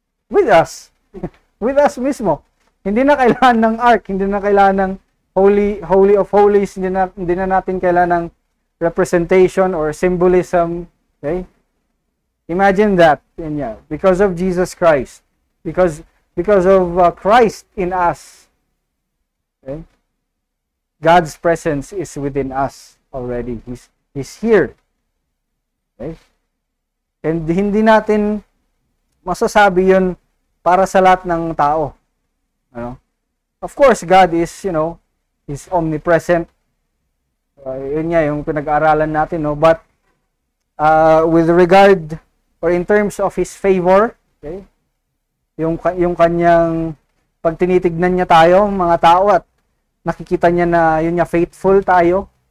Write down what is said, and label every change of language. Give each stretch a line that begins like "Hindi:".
English: With us. With us
Filipino: mismo. Hindi na kailangan ng ark, hindi na kailangan ng Holy of Holies, hindi na natin kailangan ng representation or symbolism.
English: Okay? Imagine that. Because of Jesus Christ. Because of Christ in us. Okay? God's presence is within us already. He's here. Okay?
Filipino: And hindi natin masasabi yun para sa lahat ng tao. Ano?
English: Of course, God is, He's omnipresent.
Filipino: Yun nga, yung pinag-aaralan natin, no?
English: But, with regard, or in terms of His favor, okay?
Filipino: Yung kanyang, pag tinitignan niya tayo, mga tao, at nakikita niya na, yun nga, faithful tayo.